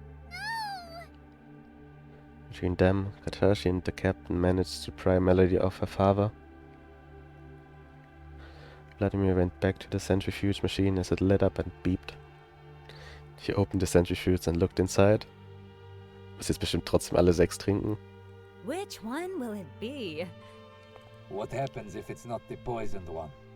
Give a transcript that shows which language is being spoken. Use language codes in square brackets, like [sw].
[en] No! Between them, Katashi and the captain managed to pry Melody off her father. Vladimir went back to the centrifuge machine as it lit up and beeped. He opened the centrifuge and looked inside. [de] Muss jetzt bestimmt trotzdem alle 6 trinken. [en] Which one will it be? What happens if it's not the poisoned one?